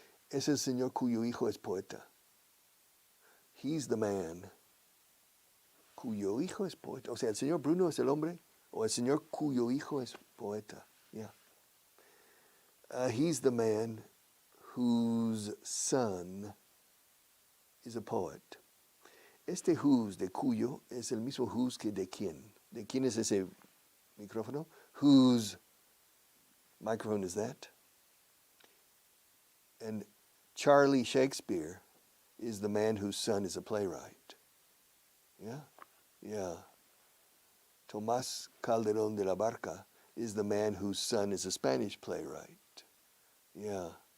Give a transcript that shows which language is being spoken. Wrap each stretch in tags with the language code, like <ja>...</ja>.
<es>Es el señor cuyo hijo es poeta.</es> <en>He's the man</en> <es>cuyo hijo es poeta. O sea, el señor Bruno es el hombre, o el señor cuyo hijo es poeta.</es> <en>Yeah. He's the man whose son is a poet.</en> <es>Este whose de cuyo es el mismo whose que de quién. ¿De quién es ese micrófono?</es> <en>Whose microphone is that? And Charlie Shakespeare is the man whose son is a playwright. Yeah? Yeah. Tomás Calderón de la Barca is the man whose son is a Spanish playwright. Yeah.</en>